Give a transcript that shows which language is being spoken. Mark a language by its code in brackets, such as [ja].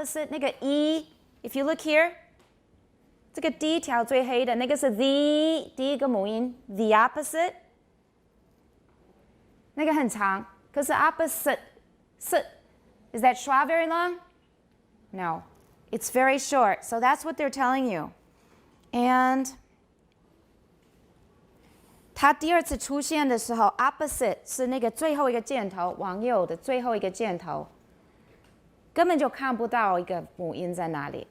[zh] 那个 e， [en] if you look here， [zh] 这个第一条最黑的那个是 the 第一个母音 the opposite。那个很长，可是 [en] opposite is that schwa very long? No, it's very short. So that's what they're telling you. [zh] And 它第2次出现的时候 opposite 是那个最后一个箭头往右的最后一个箭头，根本就看不到一个母音在哪里。